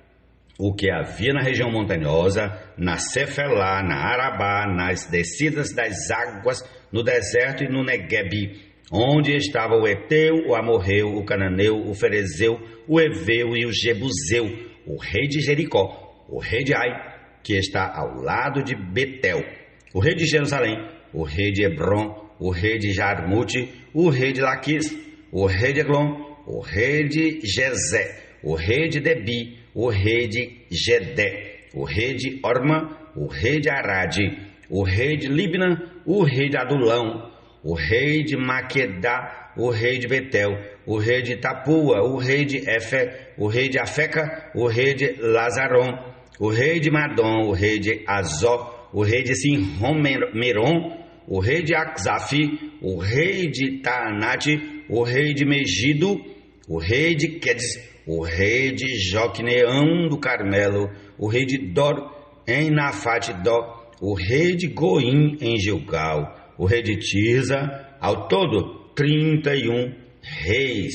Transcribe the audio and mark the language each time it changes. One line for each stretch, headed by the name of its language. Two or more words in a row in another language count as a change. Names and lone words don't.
Portuguese: o que havia na região montanhosa, na Cefelá, na Arabá, nas descidas das águas, no deserto e no Neguebe, onde estava o Eteu, o Amorreu, o Cananeu, o Ferezeu, o Eveu e o Jebuseu, o rei de Jericó, o rei de Ai, que está ao lado de Betel, o rei de Jerusalém, o rei de Hebron, o rei de Jarmute, o rei de Laquis, o rei de Eglon, o rei de Gezé, o rei de Debi, o rei de Gedé, o rei de Orma, o rei de Arade, o rei de Libna, o rei de Adulão, o rei de Maquedá, o rei de Betel, o rei de Tapua, o rei de Éfer, o rei de Afeca, o rei de Lazaron, o rei de Madom, o rei de Azó, o rei de Sinrom-Meron, o rei de Axaf, o rei de Taanate, o rei de Megido, o rei de Quedes, o rei de Joqueneão do Carmelo, o rei de Dor em Nafate-Dó, o rei de Goim em Gilgal, o rei de Tirza, ao todo 31 reis.